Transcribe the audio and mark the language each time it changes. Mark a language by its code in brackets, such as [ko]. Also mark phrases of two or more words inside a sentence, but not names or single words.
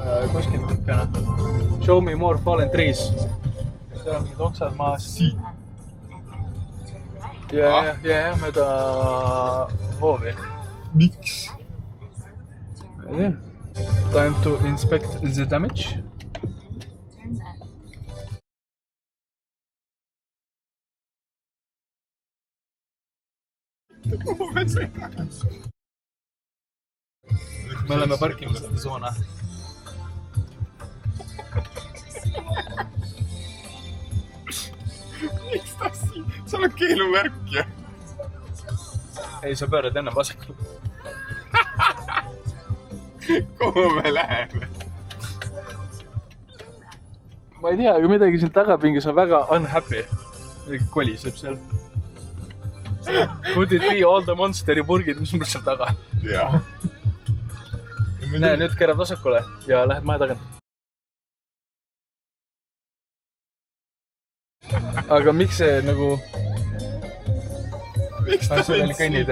[et] kuskilt tükkena. [en] Show me more fallen trees. [et] Seal on mingid oksad maas. Siit. Ja, mööda hoovi. Miks? Ei tea. [en] Time to inspect the damage. [et] Me oleme parkimisete soona. Miks ta siin? Seal on keeluvärk ja. Ei, sa pöörad enne vasakule. Kuhu me läheme? Ma ei tea, aga midagi siin tagapingis on väga unhappy. Midagi koliseb seal. [en] Could it be all the [et] monsteri purgid, mis mul seal taga? Jaa. Näe, nüüd keerad vasakule ja lähed maja tagant. Aga miks see nagu... Miks ta see oli kõnnitee?